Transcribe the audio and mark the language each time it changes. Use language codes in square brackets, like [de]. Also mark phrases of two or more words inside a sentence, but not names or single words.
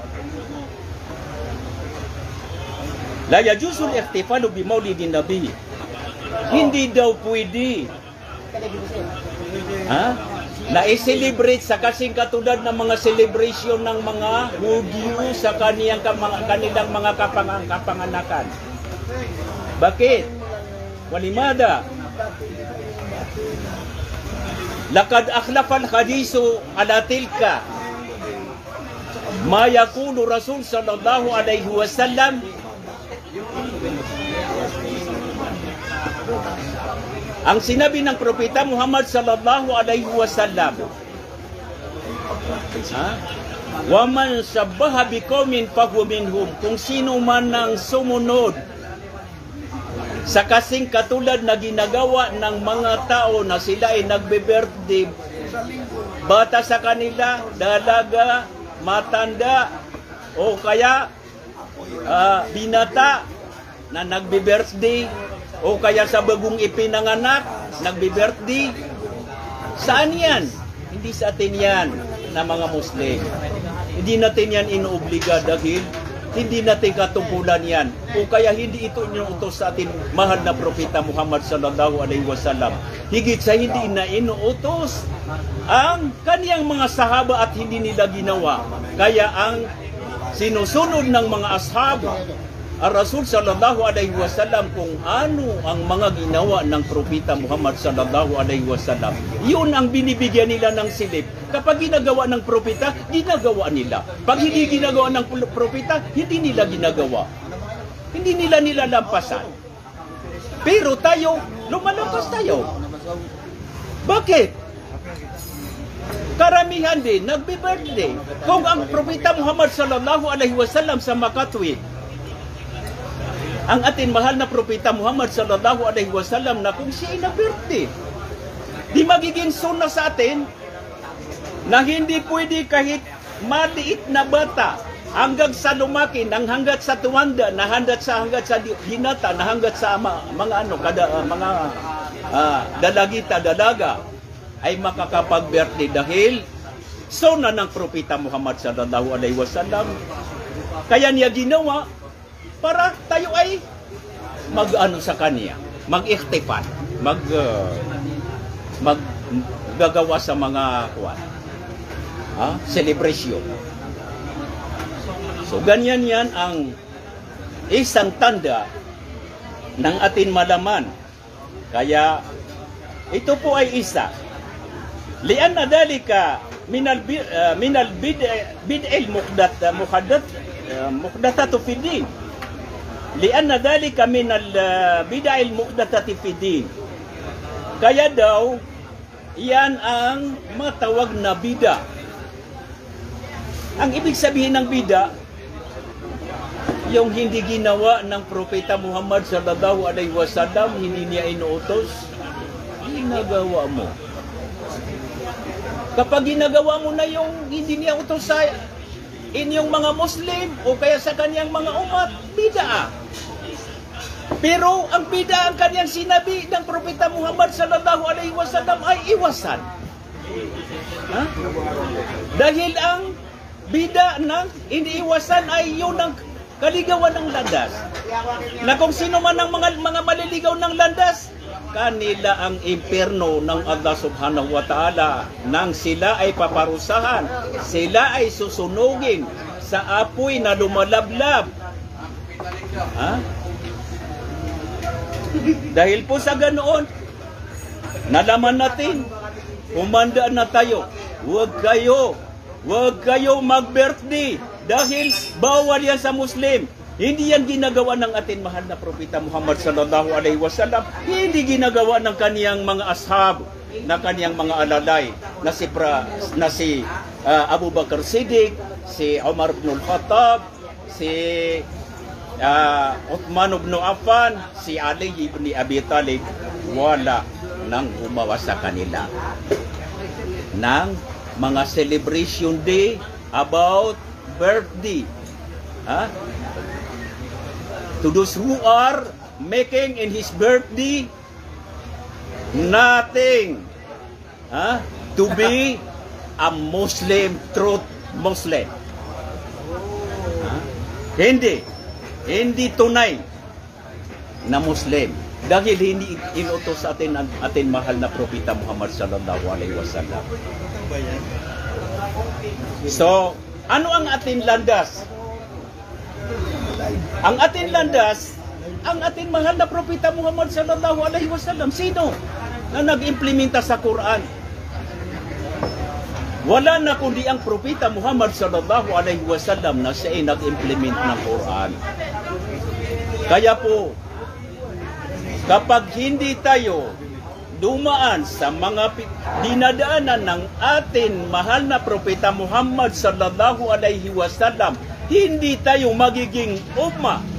[ar] لا يجوز الاحتفال بمولد النبي. [tl] Hindi daw pwede na i-celebrate sa kasing katulad ng mga celebration ng mga Hudyo sa kanilang mga kapanganakan. Bakit? [ar] ولماذا. لقد أخلف الحديث على تلك ما يقول رسول صلى الله عليه وسلم. [tl] Ang sinabi ng propeta Muhammad [ar] صلى الله عليه وسلم, ومن شبه بقوم فهو منهم. [tl] Kung sino man ang sumunod sa kasing katulad na ginagawa ng mga tao na sila ay nagbe-birthday, bata sa kanila, dalaga, matanda, o kaya binata na nagbe-birthday, o kaya sa bagong ipinanganak, nagbe-birthday. Saan yan? Hindi sa atin yan na mga Muslim. Hindi natin yan inuobliga dahil hindi natin katungkulan yan. O kaya hindi ito inuutos sa atin mahal na propeta Muhammad [ar] صلى الله عليه وسلم. [tl] Higit sa hindi na inuutos ang kaniyang mga sahaba at hindi nila ginawa. Kaya ang sinusunod ng mga ashab ang Rasul [ar] صلى الله عليه وسلم [tl] kung ano ang mga ginawa ng propeta Muhammad [ar] صلى الله عليه وسلم. [tl] Yun ang binibigyan nila ng silip. Kapag ginagawa ng propeta, ginagawa nila. Pag hindi ginagawa ng propeta, hindi nila ginagawa. Hindi nila nilalampasan. Pero tayo, lumalampas tayo. Bakit? Karamihan din, nagbe-birthday. Kung ang propeta Muhammad [ar] صلى الله عليه وسلم [tl] sa makatwid, ang atin mahal na propeta Muhammad [ar] صلى الله عليه وسلم [tl] na kung siya ay na-birthday, di magiging sunnah sa atin na hindi pwede kahit maliit na bata hanggang sa lumaki, nang hanggat sa tuwanda, na hanggat sa hinata, na hanggat sa mga dalagita, dalaga ay makakapag-birthday dahil sunnah ng propeta Muhammad [ar] صلى الله عليه وسلم. [tl] Kaya niya ginawa para tayo ay mag-ano sa kanya, mag-ihtifal, maggagawa sa mga celebration. So ganyan yan ang isang tanda ng atin malaman. Kaya ito po ay isa. [ar] لأن ذلك من البدع المحدثة في الدين. لأن ذلك من البدع المحدثة في الدين. [tl] Kaya daw yan ang matawag na bida. Ang ibig sabihin ng bida, yung hindi ginawa ng propeta Muhammad [ar] صلى الله عليه وسلم, [tl] hindi niya inuutos, ginagawa mo. Kapag ginagawa mo na yung hindi niya utos sa inyong mga Muslim o kaya sa kanyang mga umat, bid'ah. Pero ang bid'ah ang kanyang sinabi ng Propeta Muhammad [ar] صلى الله عليه وسلم [tl] ay iwasan. Ha? Dahil ang bid'ah ng iniiwasan ay yun ang kaligawan ng landas. Na kung sino man ang mga maliligaw ng landas, kanila ang impyerno ng Allah [ar] سبحانه وتعالى [tl] nang sila ay paparusahan, sila ay susunugin sa apoy na lumalablab. Ha? Dahil po sa ganoon, nalaman natin, kumanda na tayo, huwag kayo mag-birthday dahil bawal yan sa Muslim. Hindi yan ginagawa ng ating mahal na Propeta Muhammad [ar] صلى الله عليه وسلم. [tl] Hindi ginagawa ng kaniyang mga ashab, na kaniyang mga alalay, na si Abu Bakar Siddiq, si Umar ibn al-Khattab, si Uthman ibn Affan, si Ali ibn Abi Talib. Wala nang gumawa sa kanila ng mga [en] celebration day about birthday. [tl] Ha? [en] To those who are making in his birthday nothing to be a Muslim, truth Muslim. [tl] Hindi tunay na Muslim. Dahil hindi inutos sa atin mahal na Propeta Muhammad [ar] صلى الله عليه وسلم. [tl] So, ano ang ating landas? Ang ating landas, ang ating mahal na Propeta Muhammad [ar] صلى الله عليه وسلم. [tl] Sino na nag-implementa sa Quran? Wala na kundi ang Propeta Muhammad [ar] صلى الله عليه وسلم [tl] na siya ay nag-implement ng Quran. Kaya po, kapag hindi tayo dumaan sa mga dinadaanan ng ating mahal na Propeta Muhammad [ar] صلى الله عليه وسلم, [tl] hindi tayo magiging umma.